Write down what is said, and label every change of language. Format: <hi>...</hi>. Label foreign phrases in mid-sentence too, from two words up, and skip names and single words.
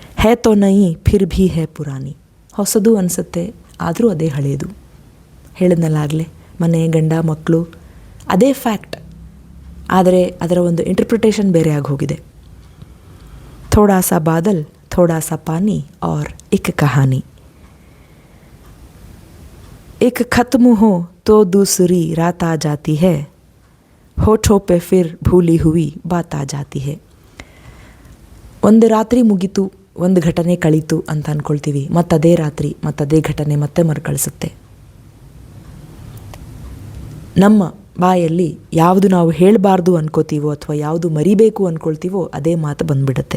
<hi>है तो नई फिर भी है पुरानी.</hi> <kn>ಹೊಸದು ಅನಿಸುತ್ತೆ, ಆದರೂ ಅದೇ ಹಳೆಯದು. ಹೇಳಿದ್ನಲ್ಲಾಗಲೇ, ಮನೆ, ಗಂಡ, ಮಕ್ಕಳು ಅದೇ ಫ್ಯಾಕ್ಟ್, ಆದರೆ ಅದರ ಒಂದು ಇಂಟರ್ಪ್ರಿಟೇಷನ್ ಬೇರೆ ಆಗಿ ಹೋಗಿದೆ.</kn> <hi>थोड़ा सा बादल, थोड़ा सा पानी और इक कहानी. एक खत्म हो तो दूसरी रात आ जाती है, होठों पे फिर भूली हुई बात आ जाती है.</hi> <kn>ಒಂದು ರಾತ್ರಿ ಮುಗೀತು, ಒಂದು ಘಟನೆ ಕಳೀತು ಅಂತ ಅಂದ್ಕೊಳ್ತೀವಿ, ಮತ್ತದೇ ರಾತ್ರಿ ಮತ್ತದೇ ಘಟನೆ ಮತ್ತೆ ಮರುಕಳಿಸುತ್ತೆ. ನಮ್ಮ ಬಾಯಲ್ಲಿ ಯಾವುದು ನಾವು ಹೇಳಬಾರ್ದು ಅನ್ಕೋತೀವೋ ಅಥವಾ ಯಾವುದು ಮರಿಬೇಕು ಅಂದ್ಕೊಳ್ತೀವೋ ಅದೇ ಮಾತು ಬಂದುಬಿಡುತ್ತೆ.</kn>